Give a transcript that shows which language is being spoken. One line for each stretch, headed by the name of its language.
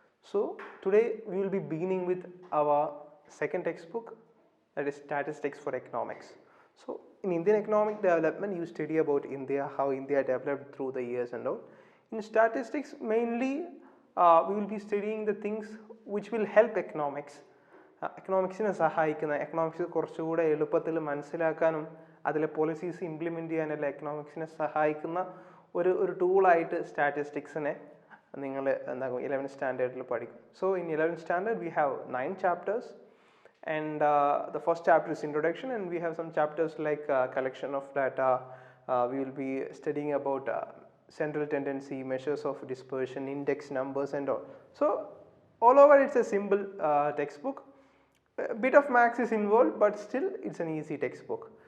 English: So today we will be beginning with our second textbook, that is statistics for economics. So in Indian economic development you study about India, how India developed through the years and all. In statistics mainly we will be studying the things which will help economics.
Malayalam: എക്കണോമിക്സിനെ സഹായിക്കുന്ന economics കുറച്ചുകൂടെ എളുപ്പത്തിൽ മനസ്സിലാക്കാനും അതിലെ policies implement ചെയ്യാനുള്ള എക്കണോമിക്സിനെ സഹായിക്കുന്ന ഒരു ടൂളായിട്ട് സ്റ്റാറ്റിസ്റ്റിക്സിനെ നിങ്ങൾ എന്താകും 11th സ്റ്റാൻഡേർഡിൽ പഠിക്കും.
English: So in 11th standard we have 9 chapters and the first chapter is introduction and we have some chapters like collection of data. We will be studying about central tendency, measures of dispersion, index numbers and all. So all over it's a simple textbook. A bit of maths is involved, but still it's an easy textbook.